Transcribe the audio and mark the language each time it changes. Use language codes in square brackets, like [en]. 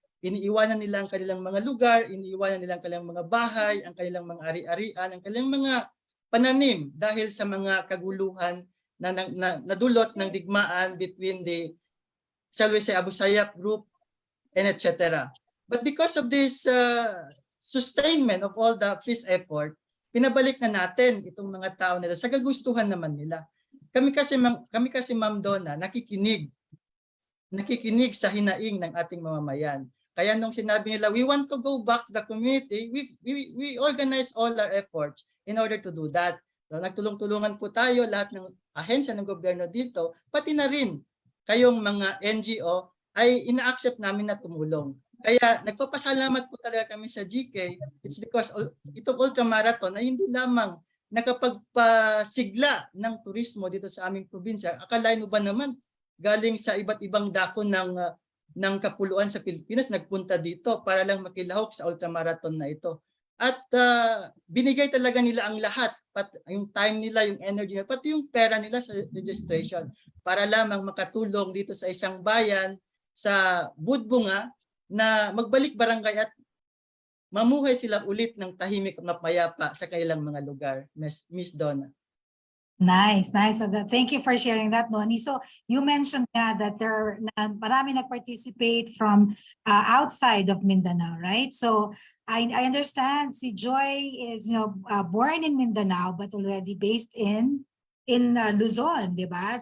[tl] Iniiwanan nila ang kanilang mga lugar, iniiwanan nila ang kanilang mga bahay, ang kanilang mga ari-arian, ang kanilang mga pananim dahil sa mga kaguluhan na nadulot ng digmaan [en] between the shall we say Abu Sayyaf group and etc. But because of this sustainment of all the peace effort, [tl] pinabalik na natin itong mga tao nila sa kagustuhan naman nila. Kami kasi Ma'am Donna, nakikinig sa hinaing ng ating mamamayan. Kaya nung sinabi nila, [en] we want to go back to the community, we organize all our efforts in order to do that. [tl] So, nagtulong-tulungan po tayo, lahat ng ahensya ng gobyerno dito, pati na rin kayong mga NGO ay ina-accept namin na tumulong. Kaya nagpapasalamat po talaga kami sa GK. [en] It's because [tl] itong ultramarathon ay hindi lamang nakapagpasigla ng turismo dito sa aming probinsya. Akalain mo ba naman galing sa iba't ibang dako ng kapuluan sa Pilipinas nagpunta dito para lang makilahok sa ultramarathon na ito. At binigay talaga nila ang lahat, yung time nila, yung energy nila, pati yung pera nila sa registration para lamang makatulong dito sa isang bayan sa Budbunga na magbalik barangay at mamuhay sila ulit ng tahimik at mapayapa sa kanilang mga lugar. [en] Miss Donna. Nice. So thank you for sharing that, Noni. So you mentioned that [tl] marami nag-participate [en] from outside of Mindanao, right? So I understand si Joy is born in Mindanao but already based in Luzon, [tl] di ba?